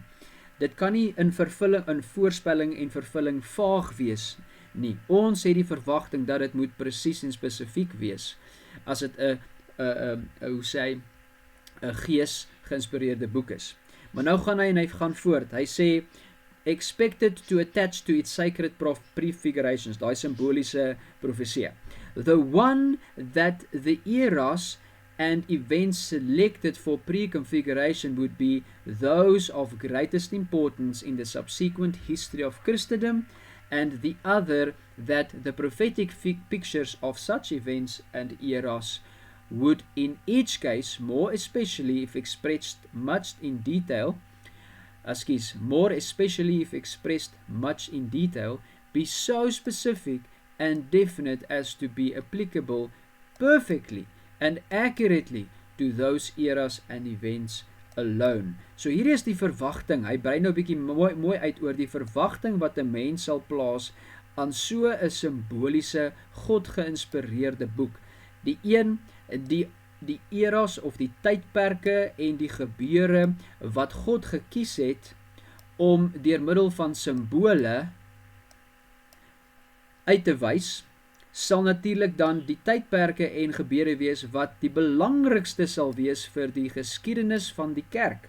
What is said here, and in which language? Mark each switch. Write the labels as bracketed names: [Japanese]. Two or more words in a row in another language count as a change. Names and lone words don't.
[Afrikaans] Dit kan nie in voorspelling en vervulling vaag wees nie. Ons het die verwagting dat dit moet presies en spesifiek wees as dit 'n gees-geïnspireerde boek is. Maar nou gaan hy en hy gaan voort. Hy sê [English] expected to attach to its sacred prefigurations, [Afrikaans] daai simboliese profesie. [English] The one that the eras and events selected for preconfiguration would be those of greatest importance in the subsequent history of Christendom, and the other that the prophetic pictures of such events and eras would in each case, more especially if expressed much in detail, be so specific and definite as to be applicable perfectly and accurately to those eras and events alone. [Afrikaans] So hier is die verwagting, hy brei nou bietjie mooi uit oor die verwagting wat 'n mens sal plaas aan so 'n simboliese, God geïnspireerde boek. Die eras of die tydperke en die gebeure wat God gekies het om deur middel van simbole uit te wys, sal natuurlik dan die tydperke en gebeure wees wat die belangrikste sal wees vir die geskiedenis van die kerk.